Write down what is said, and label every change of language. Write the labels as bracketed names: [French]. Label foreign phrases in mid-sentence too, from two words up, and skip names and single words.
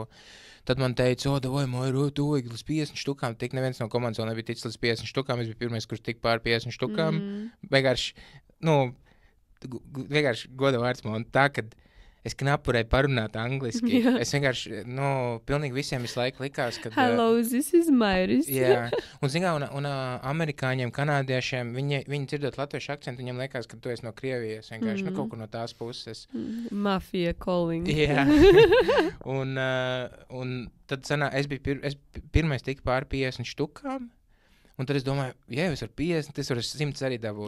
[Latvian] Tad man teica, tu vajag līdz 50 štukām, tik neviens no komandas vēl nebija ticis līdz 50 štukām, es biju pirmais, kurš tik pār 50 štukām. Vienkārši goda vārds man tā, kad es knapi varēju parunāt angliski. Es vienkārši, pilnīgi visiem visu laiku likās, ka... [English] Hello, this is Mairis. [Latvian] Jā, un zin kā, un amerikāņiem, kanādiešiem, viņi dzirdot latviešu akcentu, viņiem liekas, ka tu esi no Krievijas, vienkārši, kaut kur no tās puses. [English] Mafia calling. [Latvian] Jā, un tad es biju pirmais tik pār 50 štukām, un tad es domāju, ja es varu 50, es varu 100 arī dabūt.